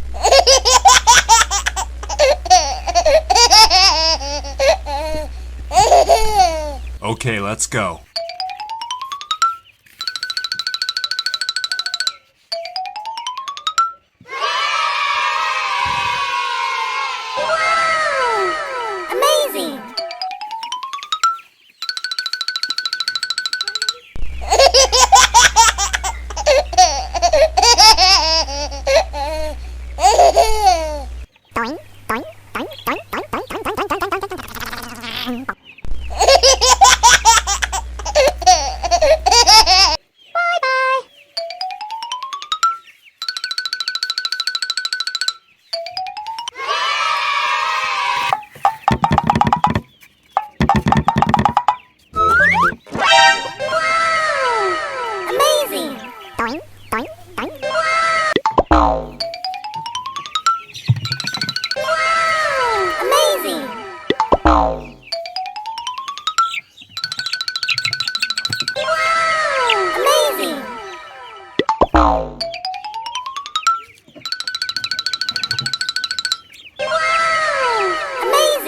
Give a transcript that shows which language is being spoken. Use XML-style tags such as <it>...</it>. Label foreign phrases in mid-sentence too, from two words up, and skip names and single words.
<en>Okay, let's go. Amazing! Doink, doink, doink, doink, doink, doink, doink, doink, doink, doink, doink, doink. Bye-bye! Amazing! Doink, doink, doink. Amazing! Amazing! Amazing!</en>